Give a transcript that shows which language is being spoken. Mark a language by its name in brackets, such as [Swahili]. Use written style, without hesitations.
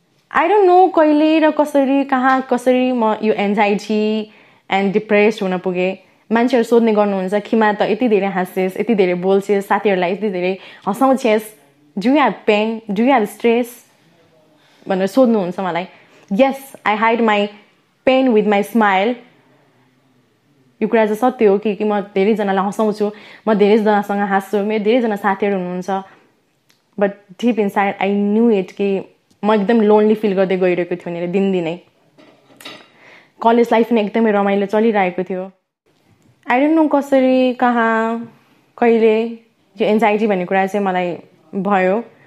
[English] I don't know [Nepali] कहिले र कसरी म यो एन्जाइटी एन्ड डिप्रेस्ड हुन पुगेँ. मान्छेहरू सोध्ने गर्नुहुन्छ, खिमा त यति धेरै हाँस्छेस्, यति धेरै बोल्छेस्, साथीहरूलाई यति धेरै हँसाउँछेस्, [English] do you have pain, do you have stress [Nepali] भनेर सोध्नुहुन्छ मलाई. [English] Yes, I hide my pain with my smile. [Nepali] यो कुरा चाहिँ सत्य हो कि म धेरैजनालाई हँसाउँछु, म धेरैजनासँग हाँस्छु, मेरो धेरैजना साथीहरू हुनुहुन्छ. [English] but deep inside I knew it [Nepali] कि म एकदम लोन्ली फिल गर्दै गइरहेको थियो भनेर दिनदिनै. कलेज लाइफ पनि एकदमै रमाइलो चलिरहेको थियो. [English] I don't know [Nepali] कसरी कहिले यो एन्जाइटी भन्ने कुरा चाहिँ मलाई भयो.